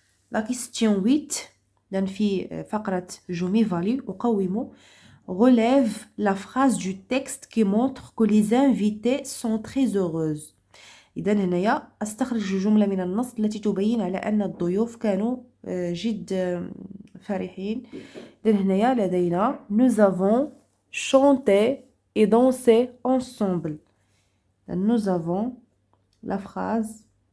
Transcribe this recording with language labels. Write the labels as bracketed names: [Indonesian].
[French] La question 8 dans [Arabic] في فقرة [French] je m'évalue أقوم relève la phrase du texte qui montre que les invités sont très heureuses. [Arabic] إذا هنايا أستخرج جملة من النص التي تبين على أن الضيوف كانوا جد فرحين. إذا هنايا لدينا [French] nous avons chanté et dansé ensemble. Nous avons la phrase